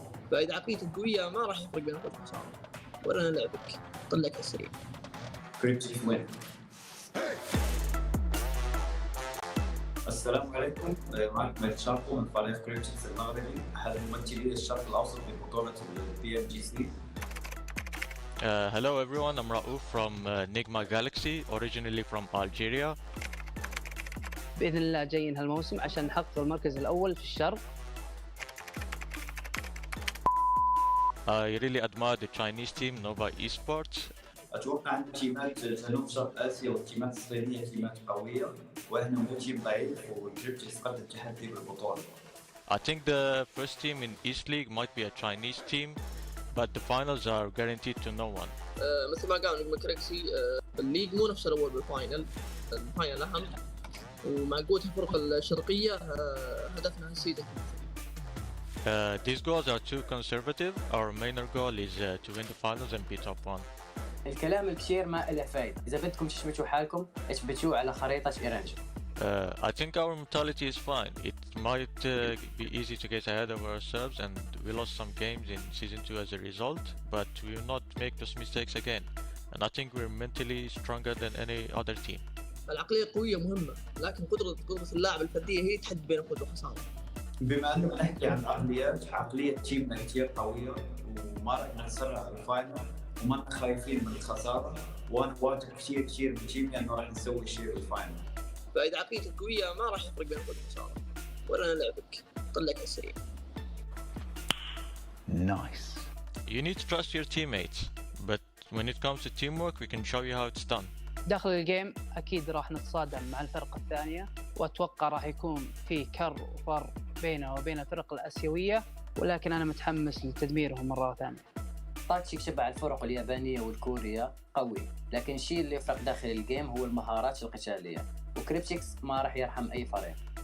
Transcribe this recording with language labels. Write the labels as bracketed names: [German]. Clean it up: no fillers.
[Arabic] فإذا عقليتك قوية ما راح يفرق بين الخوف والخسارة ولا أنا لعبك طلعك السريع. كريبتيف وين؟ السلام عليكم معكم مهدي شرقو من فريق كريبتيف المغربي أحد ممثلي الشرق الأوسط في بطولة PMGC. [English] Hello everyone, I'm Raouf from Nigma Galaxy, originally from Algeria. [Arabic] بإذن الله جايين هالموسم عشان نحقق المركز الأول في الشرق. [English] I really admire the Chinese team, Nova Esports. [Arabic] أتوقع أن تيمات جنوب شرق آسيا والتيمات الصينية تيمات قوية وإحنا مو تيم ضعيف وكريبتيف قد التحدي بالبطولة. [English] I think the first team in East League might be a Chinese team, but the finals are guaranteed to no one. [Arabic] مثل ما قال نجم كريكسي الليج مو نفس الأول بالفاينل الفاينل أهم ومع قوة الفرق الشرقية هدفنا السيدة. [English] These goals are too conservative. Our main goal is to win the finals and be top one. [Arabic] الكلام الكثير ما له فايدة. إذا بدكم تثبتوا حالكم اثبتوه على خريطة إيرانجل. [English] I think our mentality is fine. It might be easy to get ahead of ourselves, and we lost some games in season 2 as a result, but we will not make those mistakes again. And I think we're mentally stronger than any other team. [Arabic] العقلية القوية مهمة لكن قدرة اللاعب الفردية هي تحدد بين الفوز والخسارة. بما أنه نحكي عن عقلية تيمنا كثير قوية وما راح نسرع بالفاينل وما خايفين من الخسارة وأنا واثق كثير من تيمي أنه راح نسوي شيء بالفاينل. فإذا عقليتك قوية ما راح يفرق بين الفوز والخسارة ولا أنا لعبك طلعك السريع. [English] Nice. You need to trust your teammates, but when it comes to teamwork, we can show you how it's done. [Arabic] داخل الجيم أكيد راح نتصادم مع الفرق الثانية وأتوقع راح يكون في كر وفر بينه وبين الفرق الآسيوية ولكن أنا متحمس لتدميرهم مرة ثانية. تاكتيك شبه الفرق اليابانية والكورية قوي لكن الشيء اللي يفرق داخل الجيم هو المهارات القتالية وكريبتيكس ما راح يرحم أي فريق.